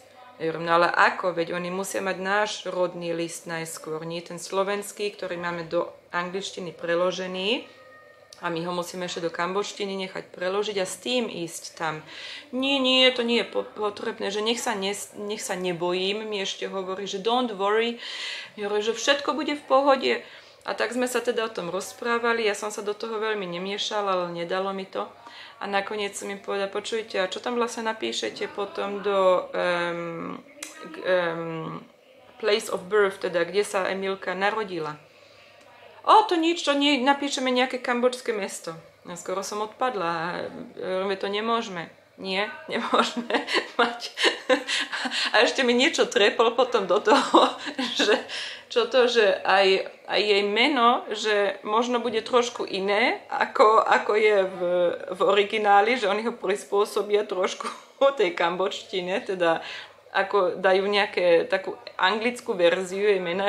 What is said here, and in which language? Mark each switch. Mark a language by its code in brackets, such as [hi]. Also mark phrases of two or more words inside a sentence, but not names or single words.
[sk] Ja hovorím, no ale ako, veď oni musia mať náš rodný list najskôr, nie ten slovenský, ktorý máme do angličtiny preložený a my ho musíme ešte do kambodštiny nechať preložiť a s tým ísť tam. Nie, to nie je potrebné, že nech sa nebojím, mi ešte hovorí, že [en] don't worry, [sk] hovorí, že všetko bude v pohode. A tak sme sa teda o tom rozprávali, ja som sa do toho veľmi nemiešala, ale nedalo mi to. A nakoniec som mi povedala, počujte, a čo tam vlastne napíšete potom do [en] place of birth, [sk] teda kde sa Emilka narodila. To nič, to nie, napíšeme nejaké kambodžské mesto. A skoro som odpadla, to nemôžeme. Nie, nemôžeme mať. A ešte mi niečo trepol potom do toho, že aj jej meno, že možno bude trošku iné, ako je v origináli, že oni ho prispôsobia trošku tej kambodštine, teda ako dajú nejaké takú anglickú verziu jej mena.